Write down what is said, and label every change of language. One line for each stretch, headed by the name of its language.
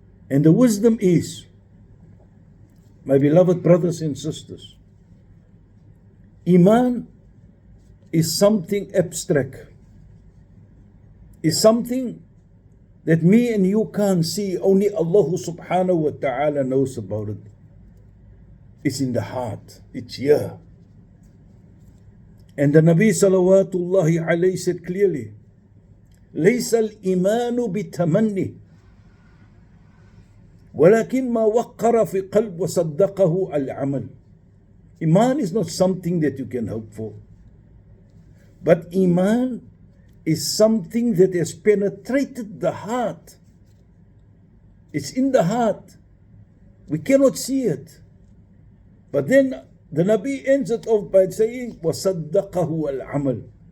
English: And the wisdom is, my beloved brothers and sisters, Iman is something abstract. Is something that me and you can't see. Only Allah subhanahu wa ta'ala knows about it. It's in the heart. It's here. And the Nabi salawatullahi alayhi said clearly,
Arabic: لَيْسَ الْإِيمَانُ بِتَمَنِّ وَلَكِنْ مَا وَقَّرَ فِي قَلْبِ وَصَدَّقَهُ الْعَمَلِ.
English: Iman is not something that you can hope for. But Iman is something that has penetrated the heart. It's in the heart. We cannot see it. But then the Nabi ends it off by saying,
Arabic: وَصَدَّقَهُ الْعَمَلِ.